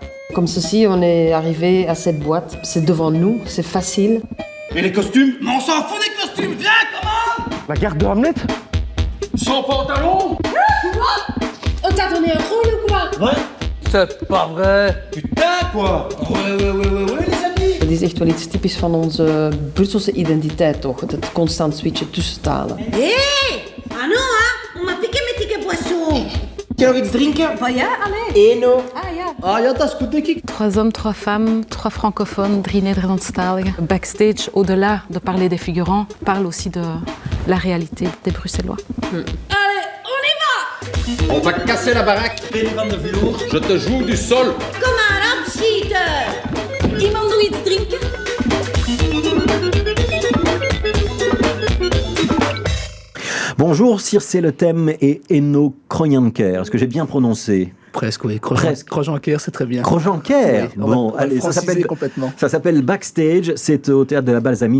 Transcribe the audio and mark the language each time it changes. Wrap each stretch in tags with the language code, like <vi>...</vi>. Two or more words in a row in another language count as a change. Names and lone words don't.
<fr>Comme ceci, on est arrivé à cette boîte, c'est devant nous, c'est facile. Et les costumes? Mais on s'en fout des costumes, viens, comment? La garde de Hamlet? Sans pantalon? On t'a donné un rôle ou quoi? Ouais. C'est pas vrai. Putain, quoi. Ouais, les amis.</fr> <nl>Het is echt wel iets typisch van onze Brusselse identiteit, toch? Het constant switchen tussen talen. Hé!</nl> <fr>Ah non, hein? On m'a piqué mes tickets boissons. Tu as envie de drinken?</fr> <nl>Oh ja, allee.</nl> <fr>Et non.</fr> <nl>Ah ja. Ah, ja, dat is goed, denk ik.</nl> <fr>3 hommes, 3 femmes, 3 francophones, 3 Nederlandstaligen. Backstage, au-delà de parler des figurants, parle aussi de la réalité des Bruxellois. Allez, on y va! On va casser la baraque.</fr> <nl>Van de vloer.</nl> <fr>Je te joue du sol.</fr> <nl>Kom maar, opschieten! Iemand nog iets drinken?</nl> <fr>Bonjour, Circe, le thème est Enno Krojanker. Est-ce que j'ai bien prononcé? Presque, oui. Presque. Krojanker, c'est très bien. Krojanker. Oui, Bon, allez, ça s'appelle Backstage. C'est au théâtre de la Balsamine.</fr>